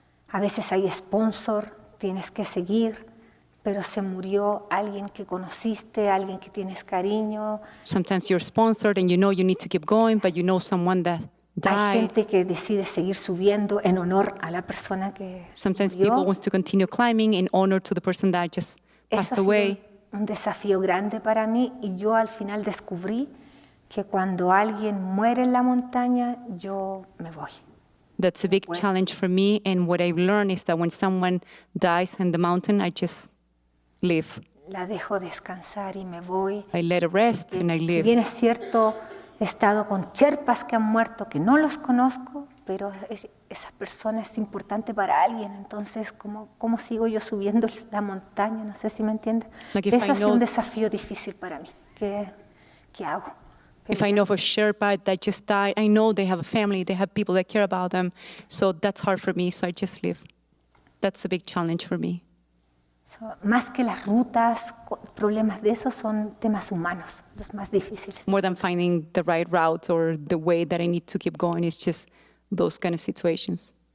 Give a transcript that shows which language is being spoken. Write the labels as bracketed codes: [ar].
[es] A veces hay sponsor, tienes que seguir, pero se murió alguien que conociste, alguien que tienes cariño. [en] Sometimes you're sponsored and you know you need to keep going, but you know someone that died. [es] Hay gente que decide seguir subiendo en honor a la persona que [en] Sometimes [es] murió. [en] people want to continue climbing in honor to the person that just passed away. [es] Un desafío grande para mí y yo al final descubrí que cuando alguien muere en la montaña, yo me voy. [en] That's a big challenge for me, and what I've learned is that when someone dies in the mountain, I just leave. [es] La dejo descansar y me voy. [en] I let it rest and I [es] Si [en] leave. [es] bien es cierto, he estado con sherpas que han muerto que no los conozco, pero esa persona es importante para alguien. Entonces, ¿cómo sigo yo subiendo la montaña? No sé si me entiendes. Eso ha sido un desafío difícil para mí. ¿Qué hago? [en] If I know for Sherpa that just died, I know they have a family, they have people that care about them. So that's hard for me, so I just leave. That's a big challenge for me. [es] Más que las rutas, problemas de esos son temas humanos, los más difíciles. [en] More than finding the right route or the way that I need to keep going, it's just those kind of situations.